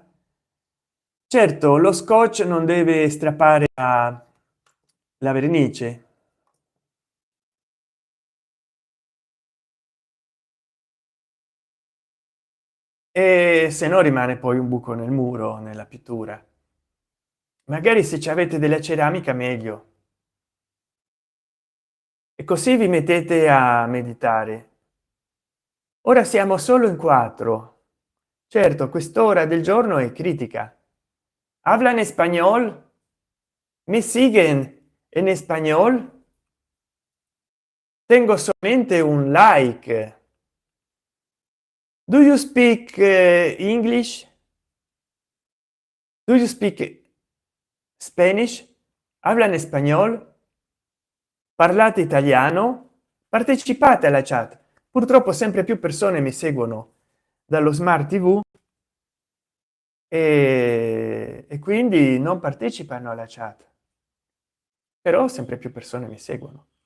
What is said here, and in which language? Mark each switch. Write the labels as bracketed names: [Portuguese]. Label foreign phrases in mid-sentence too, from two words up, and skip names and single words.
[Italian] Certo, lo scotch non deve strappare la vernice, e se no rimane poi un buco nel muro, nella pittura. Magari se ci avete della ceramica meglio, e così vi mettete a meditare. Ora siamo solo in 4. Certo, quest'ora del giorno è critica. [Spanish] Hablan español, me siguen en español. Tengo solamente un like. [English] Do you speak English? Do you speak Spanish? [Spanish] Hablan español? [Italian] Parlate italiano? Partecipate alla chat. Purtroppo sempre più persone mi seguono dallo smart TV e quindi non partecipano alla chat, però sempre più persone mi seguono.